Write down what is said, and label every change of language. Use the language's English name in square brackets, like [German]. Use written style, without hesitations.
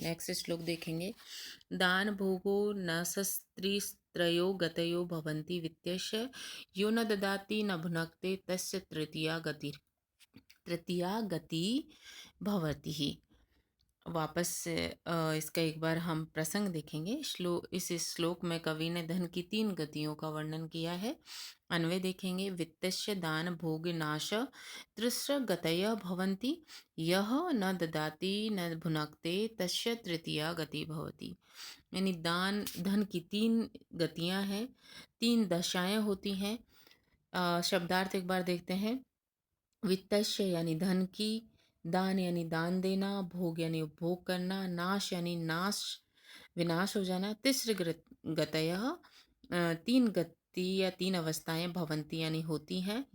[Hindi] Next श्लोक देखेंगे। [Sanskrit] दान भोगो न शस्त्रिस्त्रयो गतयो भवन्ति वित्तस्य यो न ददाति न भुनक्ते तस्य तृतीया गति भवति ही। [Hindi] वापस से इसका एक बार हम प्रसंग देखेंगे। इस श्लोक में कवि ने धन की 3 गतियों का वर्णन किया है। अन्वय देखेंगे। [Sanskrit] वित्तस्य दान भोग नाश त्रिस्र गतयः भवन्ति, यः न ददाति न भुनक्ते तस्य तृतीया गति भवति। [Hindi] यानी दान धन की 3 गतियां हैं, 3 दशाएं होती हैं। शब्दार्थ एक बार देखते हैं। वित्तस्य यानी धन की, दान यानी दान देना, भोग यानी उपभोग करना, नाश यानी नाश विनाश हो जाना, तिस्र गतयः 3 गति या 3 अवस्थाएं भवंती यानी होती हैं।